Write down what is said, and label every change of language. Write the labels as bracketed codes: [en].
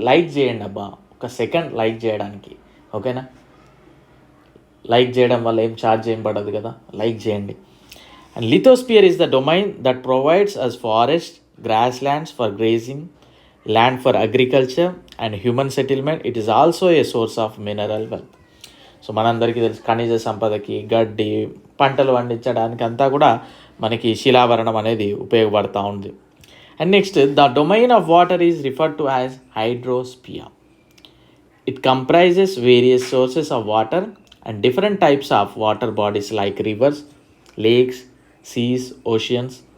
[te] Like చేయండి అబ్బా, ఒక సెకండ్ లైక్ చేయడానికి. ఓకేనా? లైక్ చేయడం వల్ల ఏం ఛార్జ్ ఏం పడదు కదా, లైక్ చేయండి. [en] And lithosphere is the domain that provides us forest, grass lands for grazing, land for agriculture and human settlement. It is also a source of mineral wealth. [te] So మనందరికీ తెలుసు, ఖనిజ సంపదకి, గడ్డి, పంటలు పండించడానికి అంతా కూడా మనకి శిలావరణం అనేది ఉపయోగపడుతూ ఉంది. [en] And next, the domain of water is referred to as hydrosphere. It comprises various sources of water and different types of water bodies like rivers, lakes, seas, oceans.